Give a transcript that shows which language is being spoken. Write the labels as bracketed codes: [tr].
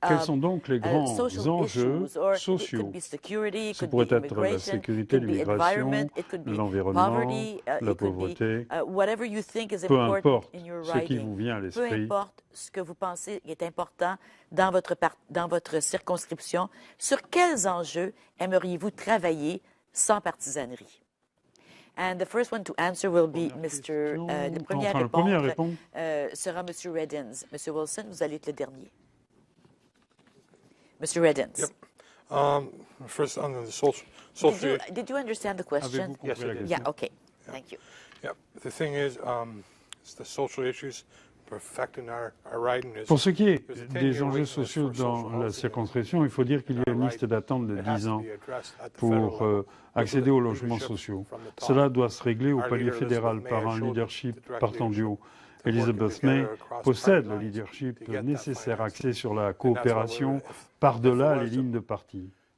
[fr] quels sont donc les grands enjeux sociaux? Ce pourrait être la sécurité, l'immigration, l'environnement, la pauvreté, peu importe ce qui vous vient à l'esprit. Peu importe ce que vous pensez est important dans votre circonscription, sur quels enjeux aimeriez-vous travailler sans partisanerie? [en] And the first one to answer will be Mr. [fr] Le premier à répondre sera M. Reddens. M. Wilson, vous allez être le dernier. M. Reddens. [en] Yep. First on the social. Did you understand the question? Yes, I did. Yeah. Okay. Thank you. Yeah. The thing is, it's the social issues perfecting our riding. [fr] Pour ce qui est des enjeux sociaux dans la circonscription, il faut dire qu'il y a une liste d'attente de 10 ans pour accéder aux logements sociaux. Cela doit se régler au palier fédéral par un leadership partant du haut. Elizabeth May possède le leadership nécessaire axé sur la coopération par-delà les lignes de parti.